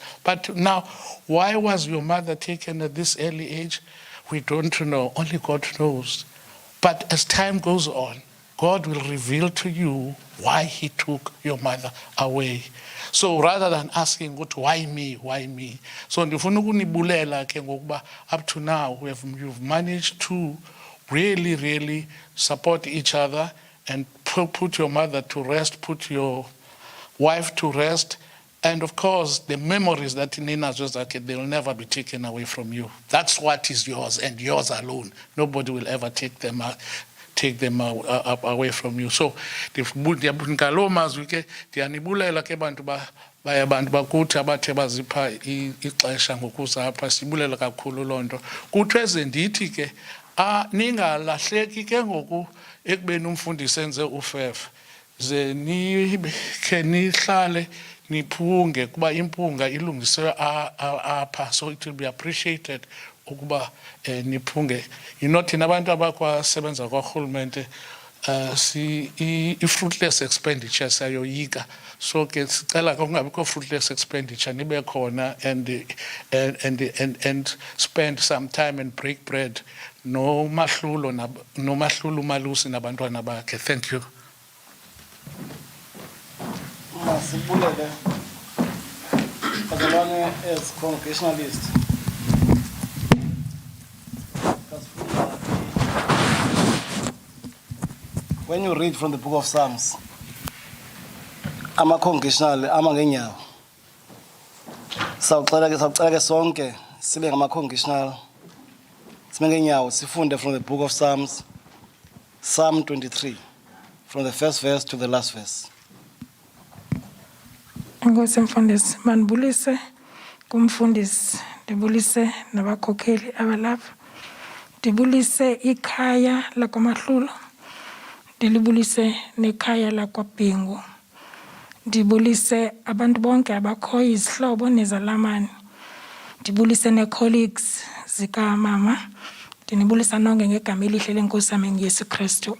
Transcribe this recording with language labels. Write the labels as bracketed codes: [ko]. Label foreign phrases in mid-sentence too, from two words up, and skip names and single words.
[en] But now, why was your mother taken at this early age? We don't know. Only God knows. But as time goes on, God will reveal to you why he took your mother away. So rather than asking, why me, why me? [xh] So ndifuna ukunibulela ke ngokuba [en] up to now you've managed to really, really support each other and put your mother to rest, put your wife to rest. And of course, the memories that Nina just like, they'll never be taken away from you. That's what is yours and yours alone. Nobody will ever take them away from you. [xh] So ngalo mazwi ke ndiyanibulela ke bantu abantu bakuthi abathe bazipha ixesha ngokuza apha, sibulela kakhulu lonto. Kuthiwe ndithi ke ningalahleki ke ngoku ekubeni umfundisi enze ufefe. Ze nikhe nihlale niphunge kuba impunga ilungiswe apha, [en] so it will be appreciated [xh] ukuba niphunge. Thina abantu abakwasebenza kwaRhulumente i- [en] fruitless expenditure [xh] sayoyika. So ke sicela kungabikho [en] fruitless expenditure, [xh] nibe khona [en] and spend some time and break bread [xh] no Mahlulo Malusi nabantwana bakhe. [en] Thank you. [xh] Masibulele bazalwane [en] as congregationalist. When you read from the book of Psalms, [xh] ama-congregational ama ngenyawo. Sawucela ke sonke sibe ngama-congregational sibe ngenyawo sifunde [en] from the book of Psalms, [xh] Psalm 23, [en] from the first verse to the last verse. [xh] Enkosi mfundisi, manibulise kumfundisi, ndibulise nabakhokheli abalapha, ndibulise ikhaya lakwaMahlulo, ndilibulise nekhaya lakwaBhengu, ndibulise abantu bonke abakhoyo, izihlobo nezalamane, ndibulise nee-colleagues zikamama, ndinibulisa nonke ngegama elihle lenkosi yami nguYesu Kristu.